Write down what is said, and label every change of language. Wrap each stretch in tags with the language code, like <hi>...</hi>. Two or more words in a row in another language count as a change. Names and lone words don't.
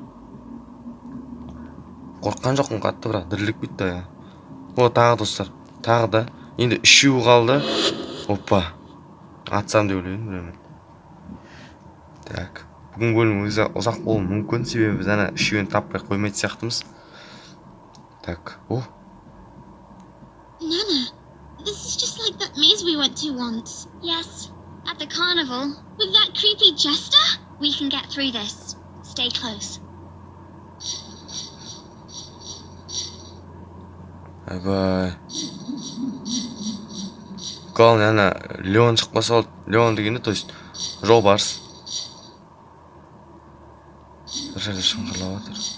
<kk>Қорққан жоқпын қатты, бірақ діріліп кетті я. О, тағы достар, тағы да. Енді үшеу қалды. Опа. Атсам деп ойлаймын, білемін. Так. Бүгін бөлім өзі ұзақ болуы мүмкін, себебі біз ана үшеуін таппай қоймайды сияқтымыз. Так. О.</kk> <en>Nana, this is just like that maze we went to once. Yes, at the carnival. With that creepy jester? We can get through this. Stay close.</en> <kk>Айбай. Главное, ана Леон шықпаса болды. Леон дегенде,</kk> <ru>то есть</ru> <kk>жолбарыс. Бір жерде шыңғырлап отыр.</kk>